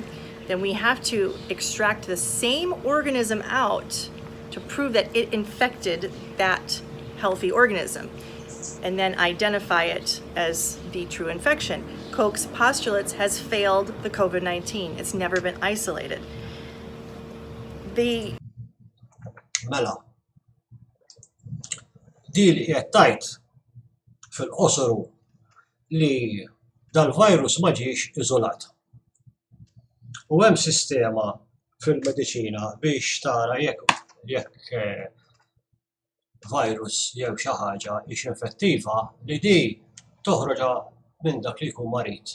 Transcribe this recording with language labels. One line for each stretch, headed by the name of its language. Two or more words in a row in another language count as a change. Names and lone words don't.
English: Then we have to extract the same organism out to prove that it infected that healthy organism, and then identify it as the true infection. Koch's postulates has failed the COVID-19. It's never been isolated.
Maltese: Mela, di li qiegħed tgħid fil-qosoru li dal-virus ma ġiex iżolat. U hemm sistema fil-mediċina biex tara jekk virus jew xi ħaġa hix infettiva li di toħroġ minn dak li jkun marid.